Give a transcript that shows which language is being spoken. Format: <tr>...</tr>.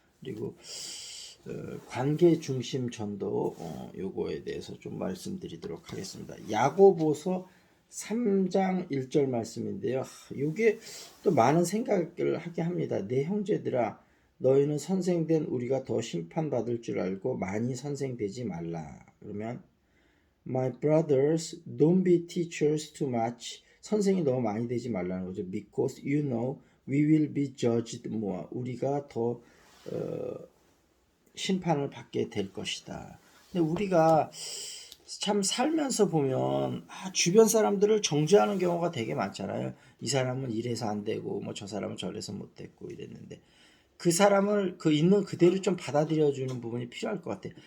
<ko>그리고 관계 중심 전도 요거에 대해서 좀 말씀드리도록 하겠습니다. 야고보서 3장 1절 말씀인데요. 이게 또 많은 생각을 하게 합니다. 내 형제들아 너희는 선생된 우리가 더 심판받을 줄 알고 많이 선생되지 말라. 그러면</ko> <en>My brothers, don't be teachers too much.</en> <ko>선생이 너무 많이 되지 말라는 거죠.</ko> <en>Because you know we will be judged more.</en> <ko>우리가 더 심판을 받게 될 것이다. 근데 우리가 참 살면서 보면 주변 사람들을 정죄하는 경우가 되게 많잖아요. 이 사람은 이래서 안 되고 뭐 저 사람은 저래서 못 됐고 이랬는데 그 사람을 그 있는 그대로 좀 받아들여주는 부분이 필요할 것 같아요.</ko>